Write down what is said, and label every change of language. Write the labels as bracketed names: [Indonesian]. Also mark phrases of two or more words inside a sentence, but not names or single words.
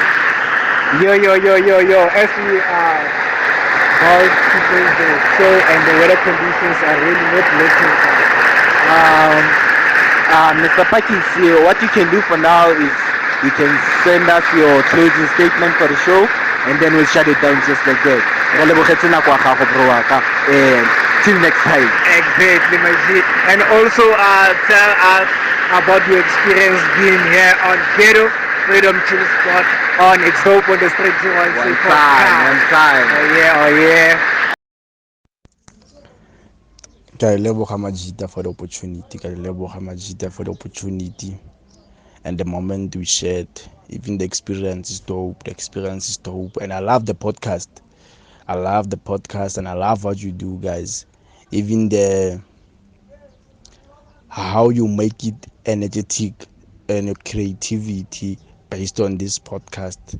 [English] Yo, as we are about to do the show and the weather conditions are really not looking Mr. Phakisi, what you can do for now is you can send us your closing statement for the show and then we'll shut it down just like that. [Tswana] Re lebogetse nako ya gago bro wa ka. [English] Till next time. Exactly, my G. And also tell us about your experience being here on Ghetto Freedom Chill Spot on It's Dope on the Street 01C One time. Oh yeah. [Tswana] Ka leboga [English] Majita for the opportunity. [Tswana] Ka leboga [English] Majita for the opportunity. And the moment we shared, even the experience is dope. The experience is dope. And I love the podcast. I love the podcast and I love what you do, guys. Even the how you make it energetic and your creativity based on this podcast.